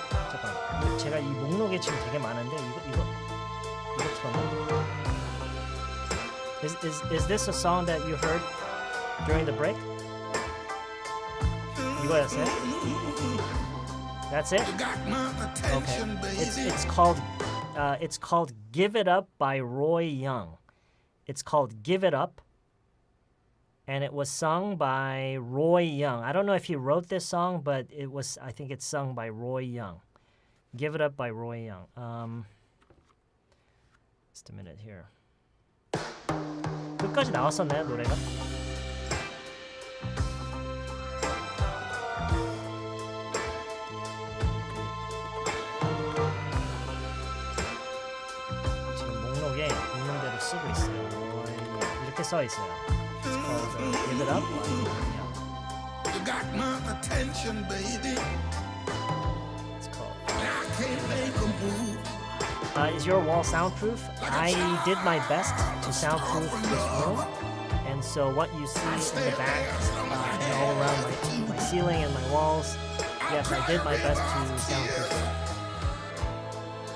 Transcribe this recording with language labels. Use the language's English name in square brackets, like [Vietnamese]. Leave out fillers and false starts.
[Korean] 잠깐, 제가 이 목록에 지금 되게 많은데 이거 틀었나? [English] Is this a song that you heard during the break? [Korean] 이거였어요? [English] That's it? Okay. It's called "Give It Up" by Roy Young. It's called "Give It Up." And it was sung by Roy Young. I don't know if he wrote this song, but I think it's sung by Roy Young. Give It Up by Roy Young. Just a minute here. [Korean] 끝까지 나왔었나요, 노래가? 지금 목록에 있는 대로 쓰고 있어요. 이렇게 써 있어요. [English] It's called Give It Up. You got my attention, baby. It's called. I can't make a move. Is your wall soundproof? I did my best to soundproof this room, and so what you see in the back and all around my ceiling and my walls, yes, I did my best to soundproof it.